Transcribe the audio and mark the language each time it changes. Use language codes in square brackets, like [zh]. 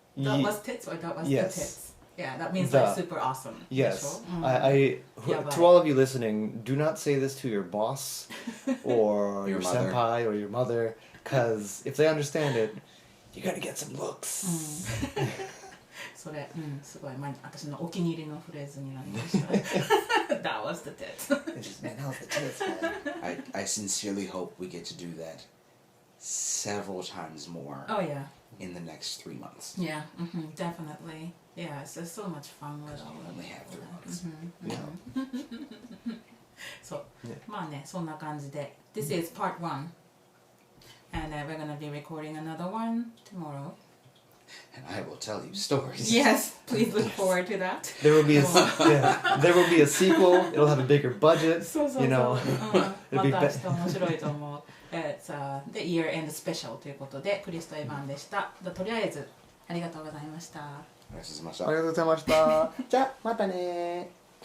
[en] That was tits or that was Yes. the tits. Yeah, that means The. like super awesome. Yes. Yeah, To all of you listening, do not say this to your boss or Your your mother. senpai or your mother, because if they understand it, you're gonna get some looks. [ja] それ、すごい、私のお気に入りのフレーズになりました。 [en] That was the tits. It's just, man, that was the tits, man. I sincerely hope we get to do that several times more Oh yeah. in the next 3 months. Yeah, definitely. Yeah, it's just so much fun with all of We it. have 3 months. Yeah. [ja] そう、 [en] Yeah. [ja] まあね、そんな感じで。 [en] This is part 1. And we're gonna be recording another one tomorrow. And I will tell you stories. Yes, please look forward to that. There will be there will be a sequel. It'll have a bigger budget. [ja] そうそうそう。 [en] You know. [ja] ま [en] It'll be [ja] た [en] be- [ja] 明日面白いと思う。 [en] It's the year-end special [ja] ということで、クリスとエヴァンでした。とりあえず、ありがとうございました。ありがとうございました。ありがとうございました。じゃあまたね。